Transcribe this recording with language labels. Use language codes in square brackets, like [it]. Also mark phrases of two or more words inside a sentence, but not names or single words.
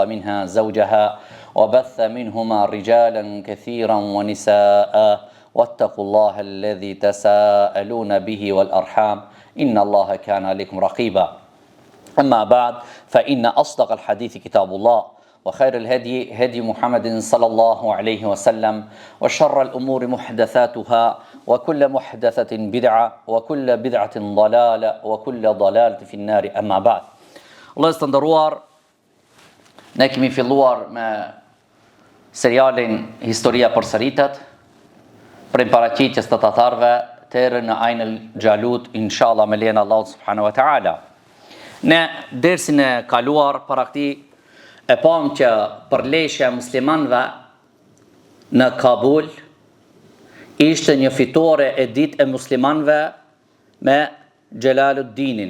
[ar] منها زوجها وبث منهما رجالا كثيرا ونساء واتقوا الله الذي تساءلون به والأرحام إن الله كان عليكم رقيبا أما بعد فإن أصدق الحديث كتاب الله وخير الهدي هدي محمد صلى الله عليه وسلم وشر الأمور محدثاتها وكل محدثة بدعة وكل بدعة ضلالة وكل ضلالة في النار أما بعد. الله يستندروار [sq] ne kemi filluar me serialin Historia përsëritet për paraqitjes të tatarëve deri në Ain el-Jalut inshallah me lejen e Allahut [ar] سبحانه وتعالى. [sq] Në dersin e kaluar para këtij e pam që përleshja e muslimanëve në Kabul ishte një fitore e ditë e muslimanëve me Xhelaluddinin.